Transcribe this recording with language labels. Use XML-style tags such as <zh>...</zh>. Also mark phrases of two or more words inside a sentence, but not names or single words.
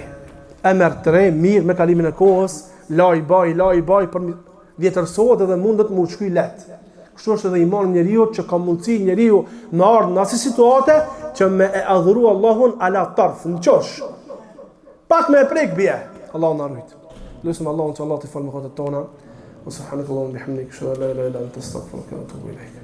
<sq>E merr të re, mirë me kalimin e kohës, laj baj, për vjetërsohet edhe mundet më shkuj letë. Kështu është edhe imani njeriu që ka mundësi njeriu me ardhë në asnjë situate që me e adhuru Allahun</sq> <ar>على حرف,</ar> <sq>në qosh. Pak me e prek bje. Allahu na rujt. Lutim Allahun që Allah të falë mëkatet tona.</sq> <ar>سبحانك اللهم وبحمدك أشهد أن لا إله إلا أنت أستغفرك وأتوب إليك.</ar>